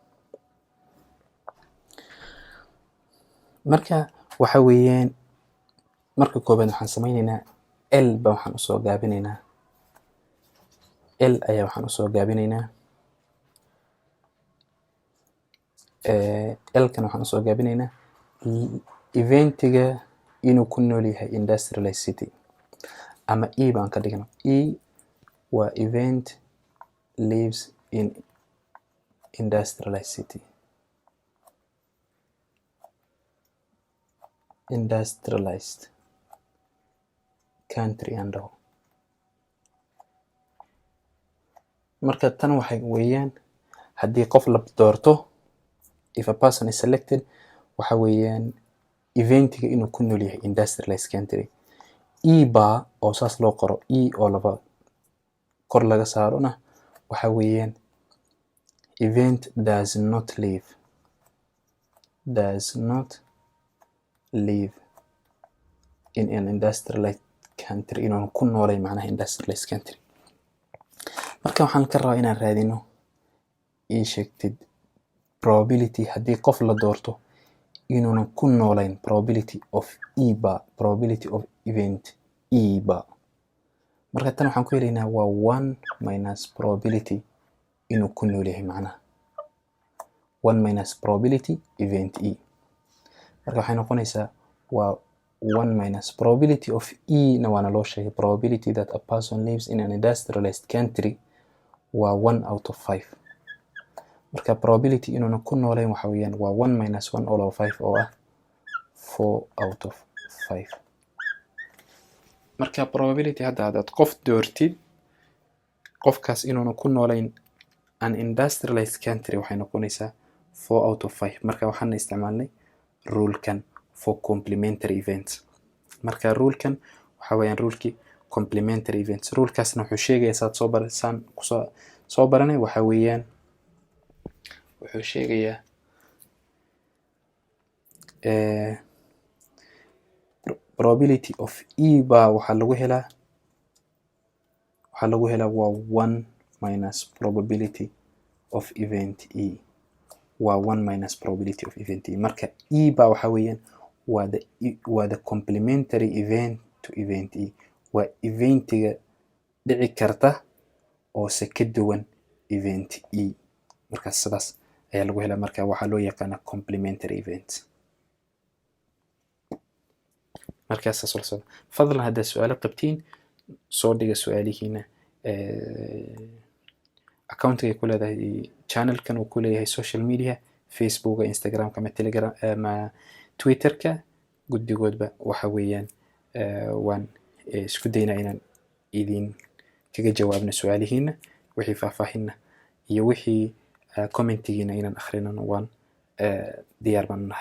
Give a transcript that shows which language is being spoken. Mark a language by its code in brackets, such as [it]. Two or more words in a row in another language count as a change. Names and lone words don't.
[so] marka waxa weeyaan marka koobaad waxaan samaynaynaa L ba waxaan usoo gaabinaynaa L ayaa waxaan usoo gaabinaynaa L kan waxaan usoo gaabinaynaa eventiga inuu ku nool yahay [en] industrialized city, [so] ama E baan ka dhigno. [en] E waa event lives in industrialized city. Industrialized country and all. [so] marka tan waxay weeyaan haddii qof la doorto, [en] if a person is selected, [so] waxa weeyaan eventiga inuu ku nool yahay [en] industrialized country. [so] E baa oo saas loo qoro, E oo laba kor laga saarona waxa weeyaan [en] event does not live in an industrialized country, [so] inuu ku noolay macnaha [en] industrialized country. [so] marka waxaan ka rabaa inaan raadino ii sheegtid probability haddii qof la doorto inuuna ku noolayn [en] probability of E [so] ba, [en] probability of event E [so] ba. marka tan waxaan ku helaynaa waa [en] 1 minus probability [so] inuu ku nool yahay macnaha [en] 1 minus probability event E. [so] marka waxay noqonaysaa waa [en] 1 minus probability of E [so] na waana loo sheegay [en] probability that a person lives in an industrialized country [so] waa [en] 1 out of 5. [so] marka probability inuuna ku noolayn waxa weeyaan waa [en] 1 minus 1 all over 5 [so] oo ah [en] 4 out of 5. [so] marka probability hadda hadaad qof doortid qofkaas inuuna ku noolayn [en] an industrialized country [so] waxay noqonaysaa [en] 4 out of 5. [so] marka waxaan isticmaalnay rulekan [en] for complementary events. [so] marka rulekan waxa weeyaan rulekii [en] complementary events. [so] rulekaasna wuxuu sheegayaa saad soo baranay waxa weeyaan wuxuu sheegayaa [en] probability of E [so] ba waxaa lagu helaa waa [en] 1 minus probability of event E. [so] waa [en] 1 minus probability of event E. [so] marka E ba waxa weeyaan waa [en] the complementary event to event E. [so] waa eventiga dhici karta oo se ka duwan [en] event E. [so] marka sidaas ayaa lagu helaa. marka waxaa loo yaqaanaa [en] complementary event. [so] markaas soo fadlan hadda su'aalo qabtiin soo dhiga su'aalihiina accountiga ku leedahay channelkan uu ku leeyahay [en] social media [so] Facebook, Instagram, ama Telegram, ama Twitterka guddigoodba waxa weeyaan waan isku daynaa inaan idin kaga jawaabno su'aalihiina wixii faahfaahinna iyo wixii commentigiina inaan akhrinano waan diyaar baan nahay.